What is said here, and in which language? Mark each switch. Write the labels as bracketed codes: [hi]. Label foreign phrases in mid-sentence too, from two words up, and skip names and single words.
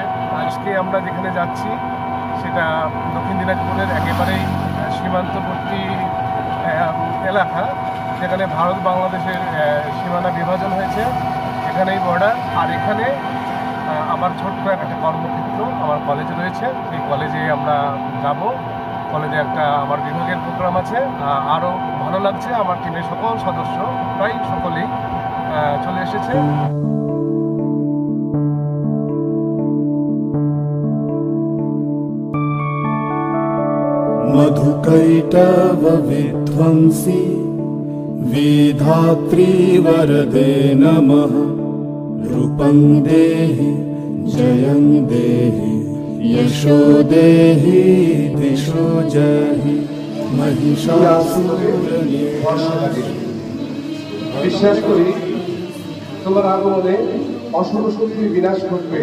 [bn] আজকে আমরা যেখানে যাচ্ছি সেটা দক্ষিণ দিনাজপুরের একেবারেই সীমান্তবর্তী এলাকা, যেখানে ভারত বাংলাদেশের সীমানা বিভাজন হয়েছে, এখানেই বর্ডার। আর এখানে আমার ছোট্ট একটা কর্মক্ষেত্র আমার কলেজে রয়েছে, এই কলেজে আমরা যাব। কলেজে একটা আমার বিভাগের প্রোগ্রাম আছে। আরও ভালো লাগছে, আমার টিমের সকল সদস্য প্রায় সকলেই চলে এসেছে। [sa] मधुकैटव विध्वंसी विधात्री वरदे नमः। रूपं देहि जयं देहि यशो देहि दिशो जहि महिषासुरनिर्मूलने। [bn] বিশ্বাস করি তোমার আগমনে অশুভ শক্তির বিনাশ ঘটবে।